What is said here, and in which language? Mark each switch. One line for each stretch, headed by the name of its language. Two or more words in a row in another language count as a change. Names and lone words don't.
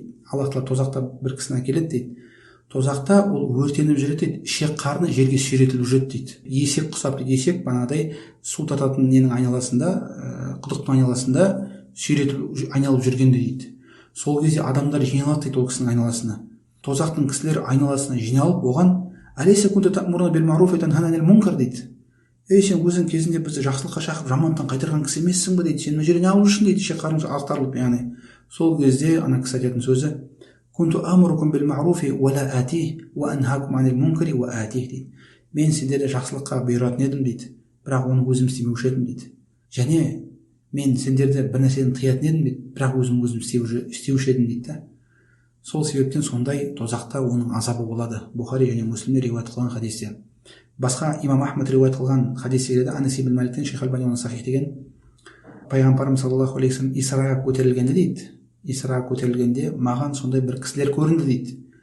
Kazakh: Аллах Тағала тозақта бір кісіні әкеледі дейді. Тозақта ол өртеніп жүреді дейді, ішек қарны жерге сүйретіліп жүреді дейді. Есек құсап дейді, есек бағанадай су тататын ненің айналасында, құдықтың айналасында сүйретіліп айналып жүргенде дейді. Сол кезде адамдар жиналады дейді ол кісінің айналасына. Тозақтың кісілер айналасына жиналып оған
Arabic: أليس كنت تأمرنا بالمعروف وتنهانا عن المنكر дейді.
Kazakh: Ей, сен өзің кезінде бізді жақсылыққа шақырып жамандықтан қайтарған кісі емессің бе дейді. Сен мына жерде не алып жүрсің дейді, ішек қарның ақтарылып. Яғни сол кезде ана кісі айтатын сөзі
Arabic: كنت آمركم بالمعروف ولا آتيه وأنهاكم عن المنكر وآتيه дейді.
Kazakh: Мен сендерді жақсылыққа бұйыратын едім дейді, бірақ оны өзім істемеуші едім дейді. Және мен сендерді бір нәрседен тыятын едім дейді, бірақ өзім істеуші едім дейді. Сол себептен сондай тозақта оның азабы болады. Бухари және Муслимде риуаят қылған хадисте. Басқа имам Ахмад риуаят қылған хадисте келеді, Анас ибн Маликтен, Шейх Албани оны сахих деген, пайғамбарымыз
Arabic: صلى الله عليه وسلم
Kazakh: Исраға көтерілгенде дейді, Исраға көтерілгенде маған сондай бір кісілер көрінді дейді.